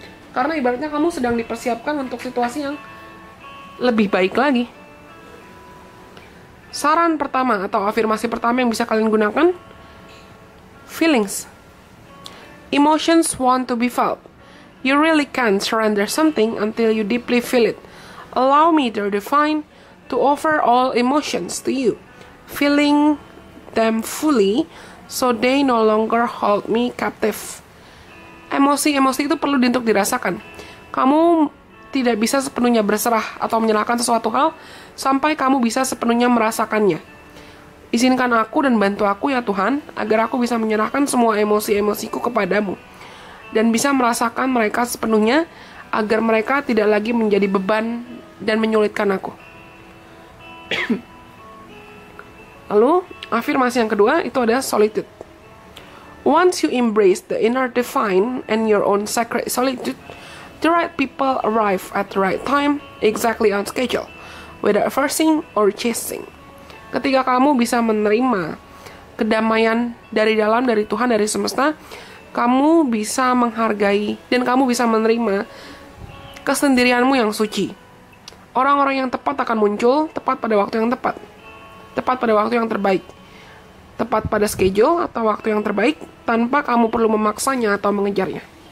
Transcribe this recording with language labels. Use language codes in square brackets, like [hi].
[id] Karena ibaratnya kamu sedang dipersiapkan untuk situasi yang lebih baik lagi. Saran pertama atau afirmasi pertama yang bisa kalian gunakan, feelings. [en] Emotions want to be felt. You really can't surrender something until you deeply feel it. Allow me to define, to offer all emotions to you, feeling them fully so they no longer hold me captive. [id] Emosi-emosi itu perlu untuk dirasakan. Kamu tidak bisa sepenuhnya berserah atau menyerahkan sesuatu hal sampai kamu bisa sepenuhnya merasakannya. Izinkan aku dan bantu aku ya Tuhan, agar aku bisa menyerahkan semua emosi-emosiku kepadamu dan bisa merasakan mereka sepenuhnya, agar mereka tidak lagi menjadi beban dan menyulitkan aku. Lalu, afirmasi yang kedua itu ada solitude. [en] Once you embrace the inner divine and your own sacred solitude, the right people arrive at the right time, exactly on schedule, without forcing or chasing. [id] Ketika kamu bisa menerima kedamaian dari dalam, dari Tuhan, dari semesta, kamu bisa menghargai dan kamu bisa menerima kesendirianmu yang suci. Orang-orang yang tepat akan muncul tepat pada waktu yang tepat, tepat pada waktu yang terbaik, tepat pada schedule atau waktu yang terbaik, tanpa kamu perlu memaksanya atau mengejarnya.